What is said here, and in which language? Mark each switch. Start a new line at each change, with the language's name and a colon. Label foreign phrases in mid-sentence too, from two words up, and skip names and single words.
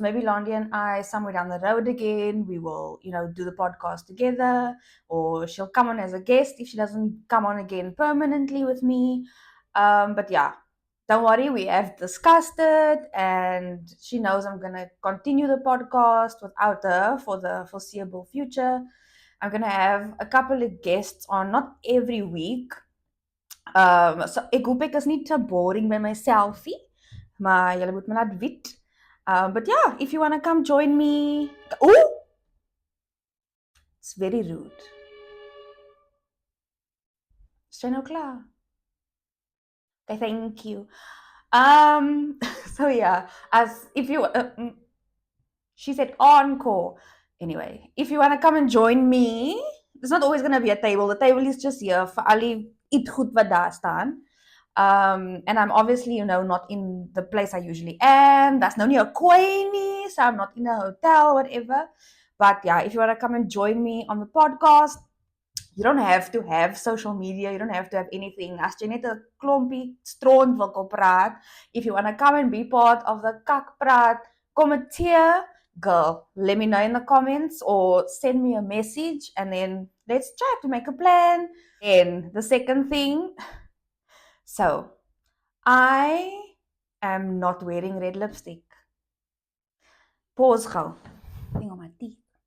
English: Maybe Londi and I, somewhere down the road again, we will, do the podcast together, or she'll come on as a guest if she doesn't come on again permanently with me. But yeah, don't worry, we have discussed it, and she knows I'm gonna continue the podcast without her for the foreseeable future. I'm gonna have a couple of guests on, not every week.
Afrikaans: So ek hoop ek is nie te boring by myself nie, maar julle moet my laat weet.
English: But yeah, if you want to come join me. Oh! It's very rude.
Afrikaans: Is jy nou klaar?
English: Okay, thank you. So yeah, she said encore. Anyway, if you want to come and join me, there's not always going to be a table. The table is just here for
Afrikaans: al die eet goed wat daar staan.
English: And I'm obviously, not in the place I usually am.
Afrikaans: That's no nie 'n kooi nie,
English: so I'm not in a hotel, whatever. But yeah, if you want to come and join me on the podcast, you don't have to have social media. You don't have to have anything.
Afrikaans: As jy net 'n klompie stront wil kom praat,
English: if you want to come and be part of the
Afrikaans: kak praat, commenteer,
English: girl, let me know in the comments or send me a message and then let's try to make a plan. And the second thing, so I am not wearing red lipstick. Pause gou. Thing on my teeth.